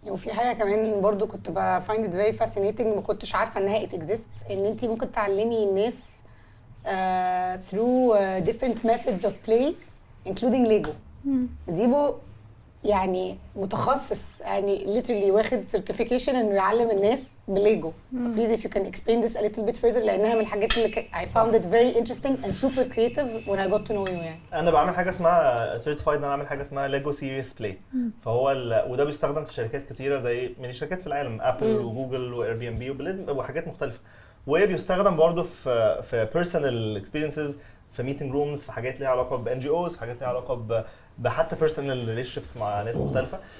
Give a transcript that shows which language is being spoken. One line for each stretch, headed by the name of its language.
Arabic: وفي حاجه كمان برضو كنت
English: بفايند it very fascinating
Arabic: ما كنتش عارفه انها
English: it exists
Arabic: ان انت ممكن تعلمي الناس
English: through different methods of play including Lego.
Arabic: ديبو يعني متخصص يعني literally واخد certification انه يعلم الناس بليجو.
English: Please if you can explain this a little bit further
Arabic: لانها من الحاجات اللي
English: I found it very interesting and super creative when I got to know you يعني.
Arabic: انا بعمل حاجه اسمها certified انا بعمل حاجه اسمها Lego Serious Play فهو وده بيستخدم في شركات كتيره زي من الشركات في العالم ابل وجوجل واير بي ام بي وحاجات مختلفه وبيستخدم برضه في
English: personal experiences
Arabic: في ميتنج رومز في حاجات ليها علاقه بان جي اوز حاجات ليها علاقه بحتى بيرسونال ريليشن شيبس مع ناس مختلفه.